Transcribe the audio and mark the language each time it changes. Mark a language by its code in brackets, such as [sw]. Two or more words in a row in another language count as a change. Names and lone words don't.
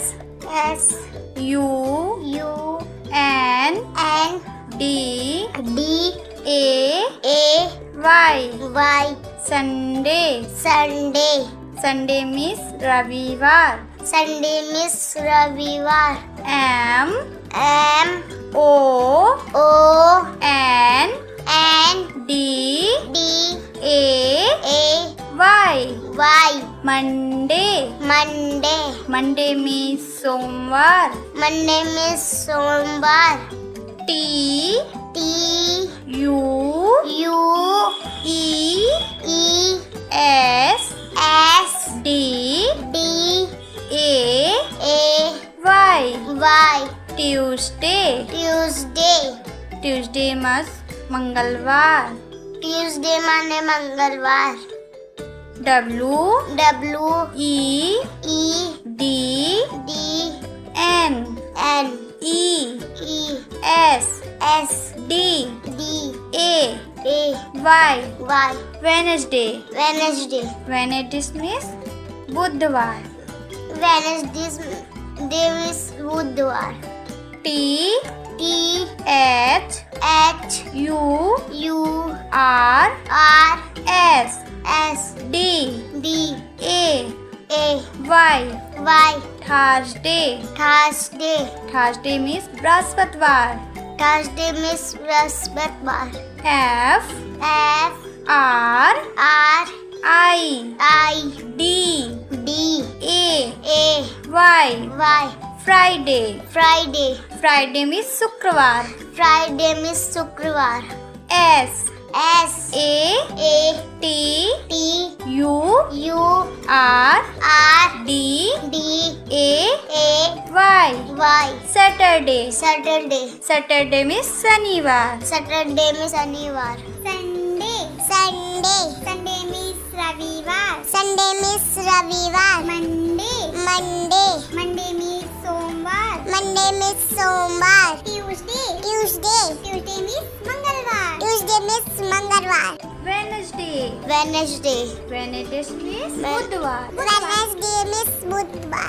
[en] S U U N N D D A A Y. Y. Sunday. Sunday. Sunday means रविवार. Sunday means रविवार. M M O O N N D D A A Y. Y. Monday. Monday. Monday means सोमवार. Monday means सोमवार. T T U U E E S S D D A A Y. Y. Tuesday. Tuesday. Tuesday means मंगलवार. [hi] Tuesday माने मंगलवार. [en] W W E E D D N N E E S S D D A A Y. Y. Wednesday. Wednesday. Wednesday means बुधवार. Wednesday is बुधवार. T T H H U U R R S S D D A A Y. Y. Thursday. Thursday. Thursday means बृहस्पतिवार. Thursday means बृहस्पतिवार. F F R R I I D D A A Y. Y. Friday. Friday. Friday means शुक्रवार. Friday means शुक्रवार. S S A A T T U U R R D D A A Y. Y. Saturday. Saturday. Saturday means शनिवार. Saturday means शनिवार. Sunday. Sunday. Sunday means रविवार. Sunday means रविवार Monday Monday Monday means सोमवार Monday means सोमवार Tuesday Tuesday Tuesday means मंगलवार Tuesday means मंगलवार वेनसडे वेडनेसडे Wednesday means बुधवार Wednesday means बुधवार